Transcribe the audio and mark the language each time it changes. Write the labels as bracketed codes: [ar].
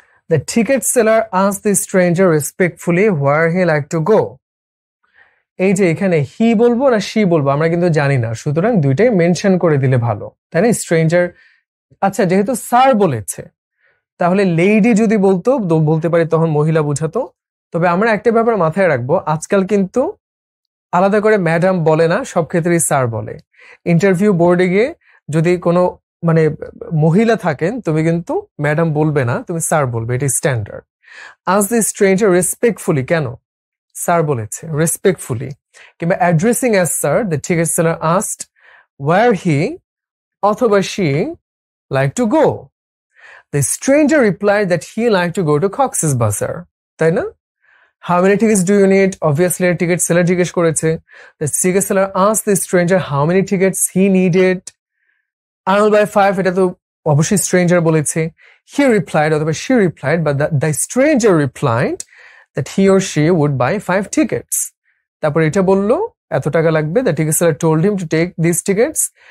[en] The ticket seller asked the stranger respectfully where he liked to go. [bn] এই যে এখানে হি বলবো না শি বলবো আমরা কিন্তু জানি না, সুতরাং দুইটাই মেনশন করে দিলে ভালো, তাই না? স্ট্রেঞ্জার, আচ্ছা যেহেতু স্যার বলেছে, তাহলে লেডি যদি বলতো বলতে পারি তখন মহিলা বুঝাতো। তবে আমরা একটা ব্যাপার মাথায় রাখবো, আজকাল কিন্তু আলাদা করে ম্যাডাম বলে না, সব ক্ষেত্রেই স্যার বলে। ইন্টারভিউ বোর্ডে গিয়ে যদি কোনো মানে মহিলা থাকেন, তুমি কিন্তু ম্যাডাম বলবে না, তুমি স্যার বলবে, এটা স্ট্যান্ডার্ড। [en] as the stranger respectfully, [bn] কেন? স্যার বলেছে, [en] Respectfully. [bn] কিংবা [en] addressing as sir, the ticket seller asked where he [bn] অথবা [en] She like to go. The stranger replied that he like to go to Cox's Bazar, [bn] তাই না? [en] How many tickets do you need? Obviously, a ticket seller [bn] জিজ্ঞেস করেছে। [en] The ticket seller asked the stranger how many tickets he needed. I will buy 5, [bn] এটা তো অবশ্যই [en] stranger [bn] বলেছে। [en] He replied [bn] অথবা [en] she replied, but the stranger replied that he or she would buy 5 tickets. [bn] তারপর এটা বললো এত টাকা লাগবে। [en] The ticket seller told him to take these tickets.